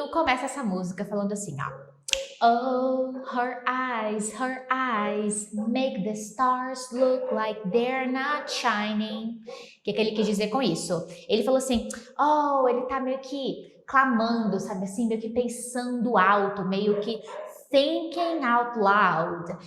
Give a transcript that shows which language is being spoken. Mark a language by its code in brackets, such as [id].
[pt] começa essa música falando assim, ó. [en] Oh, her eyes make the stars look like they're not shining. [pt] O que ele quis dizer com isso? Ele falou assim, oh, ele tá meio que clamando, sabe assim, meio que pensando alto, meio que [en] thinking out loud.